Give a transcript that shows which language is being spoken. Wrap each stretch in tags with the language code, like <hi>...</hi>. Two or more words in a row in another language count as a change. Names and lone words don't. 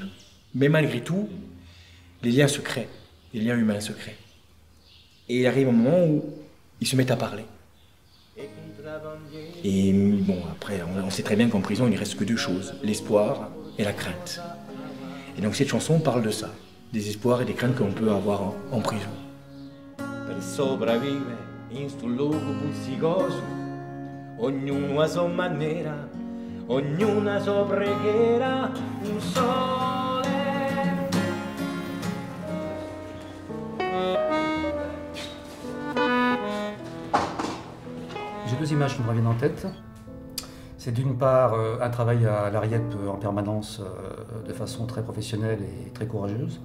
<fr>Mais malgré tout, les liens se créent, les liens humains se créent. Et il arrive un moment où ils se mettent à parler. Et bon, après, on sait très bien qu'en prison, il ne reste que 2 choses, l'espoir et la crainte. Et donc cette chanson parle de ça, des espoirs et des craintes qu'on peut avoir en prison.</fr> <it>Per sopravvivere in sto luogo puzzicoso, ognuno a sua maniera, ognuno a sua preghiera, un sole.</it> <fr>J'ai 2 images qui me reviennent en tête. C'est d'une part un travail à l'ARIEP en permanence de façon très professionnelle et très courageuse.</fr>